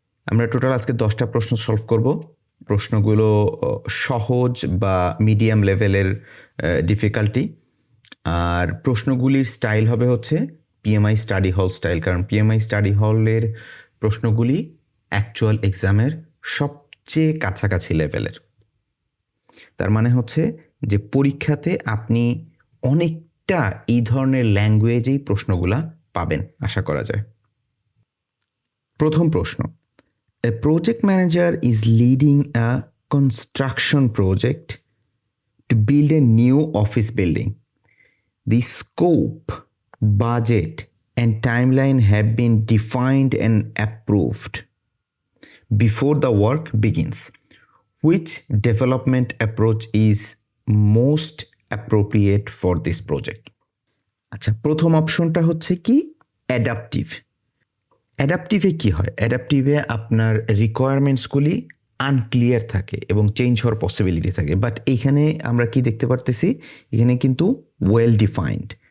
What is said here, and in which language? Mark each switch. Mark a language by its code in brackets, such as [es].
[bn] আমরা টোটাল আজকে 10টা প্রশ্ন সলভ করব। প্রশ্নগুলো সহজ বা মিডিয়াম লেভেলের ডিফিকাল্টি, আর প্রশ্নগুলির স্টাইল হবে হচ্ছে পিএমআই স্টাডি হল স্টাইল, কারণ পিএমআই স্টাডি হলের প্রশ্নগুলি অ্যাকচুয়াল এক্সামের সবচেয়ে কাছাকাছি লেভেলের। তার মানে হচ্ছে যে পরীক্ষাতে আপনি অনেকটা এই ধরনের ল্যাঙ্গুয়েজেই প্রশ্নগুলা পাবেন আশা করা যায়। প্রথম প্রশ্ন, [en] a project manager is leading a construction project to build a new office building. The scope, budget, and timeline have been defined and approved before the work begins. Which development approach is most appropriate for this project? [bn] আচ্ছা, প্রথম অপশনটা হচ্ছে কি adaptive. অ্যাডাপটিভে কী হয়? অ্যাডাপটিভে আপনার রিকোয়ারমেন্টসগুলি unclear থাকে এবং change হওয়ার পসিবিলিটি থাকে, বাট এইখানে আমরা কি দেখতে পারতেছি, এখানে কিন্তু ওয়েল ডিফাইন্ড।